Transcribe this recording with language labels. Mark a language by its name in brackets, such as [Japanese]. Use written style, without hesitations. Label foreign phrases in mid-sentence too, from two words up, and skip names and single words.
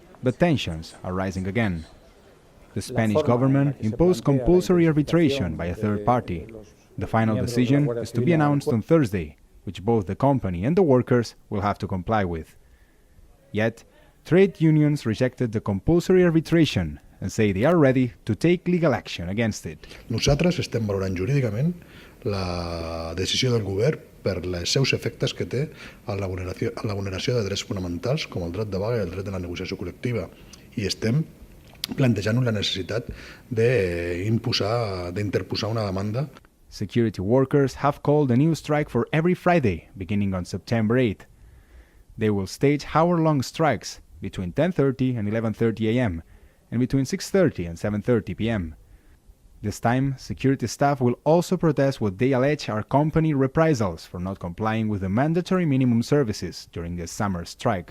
[English] But tensions are rising again. The Spanish government imposed compulsory arbitration by a third party. The final decision is to be announced on Thursday, which both the company and the workers will have to comply with. Yet, trade unions rejected the compulsory arbitration and say they are ready to take legal action against it. [Catalan] Nosaltres estem valorant jurídicament la decisió del govern per els seus efectes que té a la vulneració de drets fonamentals com el dret de vaga i el dret de la negociació col·lectiva. I estem plantejant la necessitat d'interposar una demanda. [English] Security workers have called a new strike for every Friday, beginning on September 8th. They will stage hour-long strikes between 10:30 and 11:30 a.m. and between 6:30 and 7:30 p.m. This time, security staff will also protest what they allege are company reprisals for not complying with the mandatory minimum services during the summer strike.